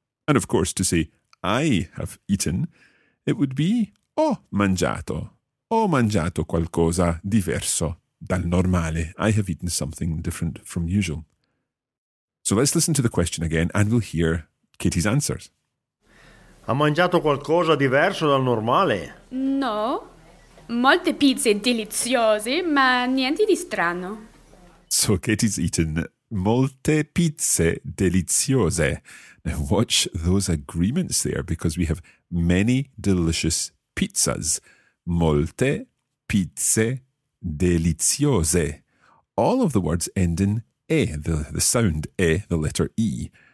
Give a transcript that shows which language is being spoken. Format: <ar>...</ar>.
<en>And of course, to say, I have eaten, it would be,</en> <it>ho mangiato qualcosa diverso dal normale.</it> <en>I have eaten something different from usual. So let's listen to the question again and we'll hear Katie's answers.</en> <it>Ha mangiato qualcosa diverso dal normale? No, molte pizze deliziose, ma niente di strano.</it> <en>So Katie's eaten</en> <it>molte pizze deliziose.</it> <en>Now watch those agreements there, because we have many delicious pizzas.</en> <it>Molte pizze deliziose.</it> <en>All of the words end in e, the sound e, the letter e.</en>